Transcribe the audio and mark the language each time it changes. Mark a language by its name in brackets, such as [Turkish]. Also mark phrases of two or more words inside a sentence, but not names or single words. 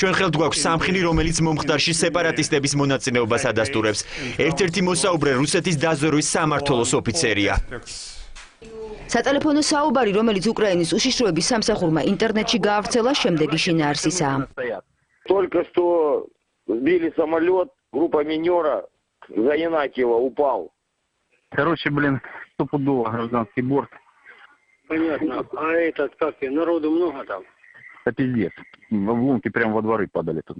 [Georgian] ჩვენ ხელთ გვაქვს სამხილი, რომელიც მომხდარში სეპარატისტების მონაწილეობას ადასტურებს. ერთ-ერთი მოსაუბრე რუსეთის დაზვერვის სამმართველოს ოფიცერია. სატელეფონო საუბარი, რომელიც უკრაინის უშიშროების სამსახურმა ინტერნეტში გაავრცელა, შემდეგი შინაარსისაა. [Russian] Только что сбили самолет группа минера за Янакиева упал. Короче, стопудово гражданский борт. Понятно. А этот, как и, народу много там? Это пиздец. В обломки прямо во дворы падали тут.